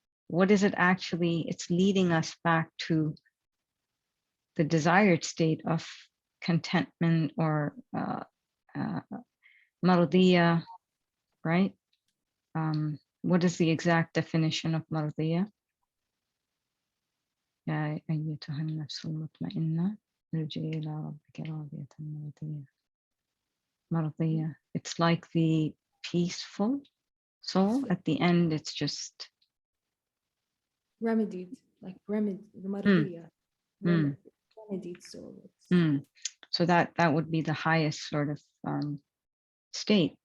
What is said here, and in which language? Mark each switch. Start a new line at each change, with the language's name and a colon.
English: What is it actually? It's leading us back to the desired state of contentment or mardiya, right? What is the exact definition of mardiya?
Arabic: يا أيتها النفس المطمئنة ارجعي إلى ربك راضية مرضية.
English: It's like the peaceful soul. At the end, it's just remedied, like the mardiya, remedied soul. So that would be the highest sort of state.